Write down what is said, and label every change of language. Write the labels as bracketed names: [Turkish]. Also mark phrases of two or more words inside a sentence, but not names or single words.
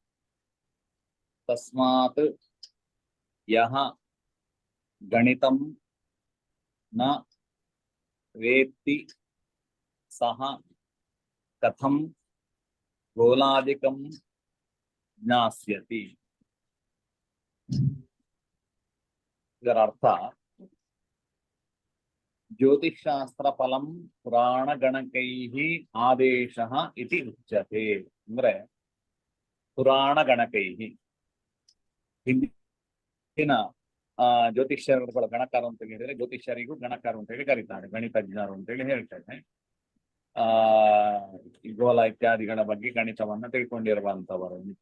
[Sanskrit] तस्मात् यः गणितं न वेत्ति सः कथं गोलादिकं ज्ञास्यति. [Kannada] ಇದರ ಅರ್ಥ [Sanskrit] ಜ್ಯೋತಿಷಾಸ್ತ್ರ ಫಲಂ ಪುರಾಣ ಗಣಕೈಃ ಆದೇಶಃ ಇತಿ ಉಚ್ಯತೆ. [Kannada] ಅಂದ್ರೆ [Sanskrit] ಪುರಾಣ ಗಣಕೈಃ [Kannada] ಹಿಂದಿನ ಜ್ಯೋತಿಷ್ಯರುಗಳ ಗಣಕರು ಅಂತ ಹೇಳಿದ್ರೆ ಜ್ಯೋತಿಷ್ಯರಿಗೂ ಗಣಕರು ಅಂತ ಹೇಳಿ ಕರೀತಾರೆ, ಗಣಿತಜ್ಞರು ಅಂತ ಹೇಳಿ ಹೇಳ್ತೇನೆ. ಗೋಲ ಇತ್ಯಾದಿಗಳ ಬಗ್ಗೆ ಗಣಿತವನ್ನ ತಿಳ್ಕೊಂಡಿರುವಂತವರು.